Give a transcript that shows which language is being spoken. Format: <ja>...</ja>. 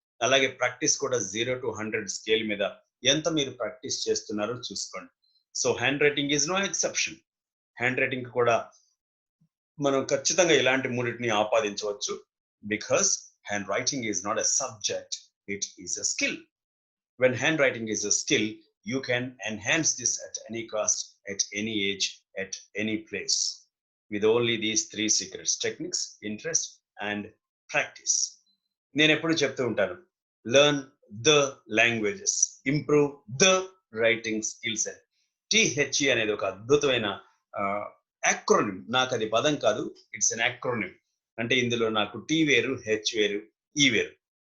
<te>అలాగే ప్రాక్టీస్ కూడా 0 to 100 scale మీద ఎంత మీరు ప్రాక్టీస్ చేస్తున్నారో చూసుకోండి.</te> <en>So handwriting is no exception.</en> <te>Hand writing కూడా మనం ఖచ్చితంగా ఇలాంటి మూడింటిని ఆపాదించవచ్చు.</te> <en>Because handwriting is not a subject, it is a skill. When handwriting is a skill, you can enhance this at any cost, at any age, at any place, with only these 3 secrets: techniques, interest, and practice.</en> <te>నేను ఎప్పుడు చెప్తూ ఉంటాను,</te> <en>learn the languages, improve the writing skills</en> <te>అని. THE అనేది ఒక అద్భుతమైన acronym. నాకు అది పదం కాదు,</te> <en>It's an acronym.</en> <te>అంటే ఇందులో నాకు టీ వేరు, హెచ్ వేరు, ఈ వేరు.</te>